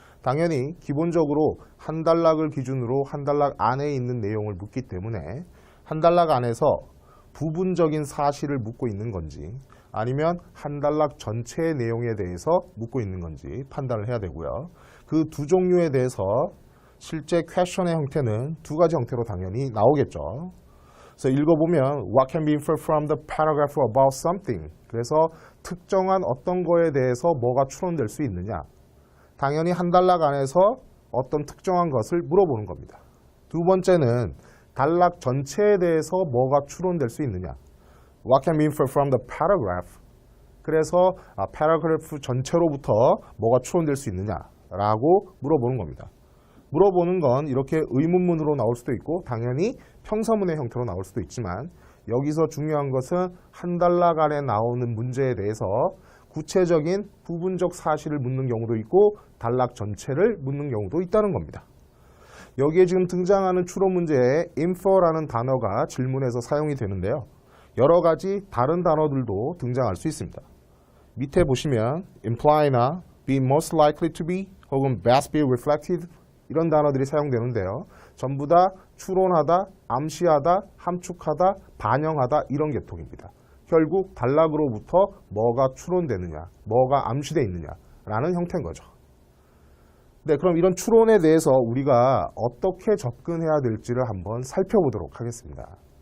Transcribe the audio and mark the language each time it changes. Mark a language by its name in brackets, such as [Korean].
[Korean] 당연히 기본적으로 한 단락을 기준으로 한 단락 안에 있는 내용을 묻기 때문에 한 단락 안에서 부분적인 사실을 묻고 있는 건지 아니면 한 단락 전체의 내용에 대해서 묻고 있는 건지 판단을 해야 되고요. 그 두 종류에 대해서 실제 퀘스천의 형태는 두 가지 형태로 당연히 나오겠죠. 그래서 읽어보면 [English] What can be inferred from the paragraph about something? [Korean] 그래서 특정한 어떤 거에 대해서 뭐가 추론될 수 있느냐? 당연히 한 단락 안에서 어떤 특정한 것을 물어보는 겁니다. 두 번째는 단락 전체에 대해서 뭐가 추론될 수 있느냐. [English] What can be inferred from the paragraph? [Korean] 그래서 paragraph 전체로부터 뭐가 추론될 수 있느냐라고 물어보는 겁니다. 물어보는 건 이렇게 의문문으로 나올 수도 있고 당연히 평서문의 형태로 나올 수도 있지만 여기서 중요한 것은 한 단락 안에 나오는 문제에 대해서 구체적인 부분적 사실을 묻는 경우도 있고 단락 전체를 묻는 경우도 있다는 겁니다. 여기에 지금 등장하는 추론 문제에 infer라는 단어가 질문에서 사용이 되는데요. 여러 가지 다른 단어들도 등장할 수 있습니다. 밑에 보시면 imply나 [English] be most likely to be [Korean] 혹은 [English] best be reflected [Korean] 이런 단어들이 사용되는데요. 전부 다 추론하다, 암시하다, 함축하다, 반영하다 이런 계통입니다. 결국 단락으로부터 뭐가 추론되느냐, 뭐가 암시되어 있느냐라는 형태인 거죠. 네, 그럼 이런 추론에 대해서 우리가 어떻게 접근해야 될지를 한번 살펴보도록 하겠습니다.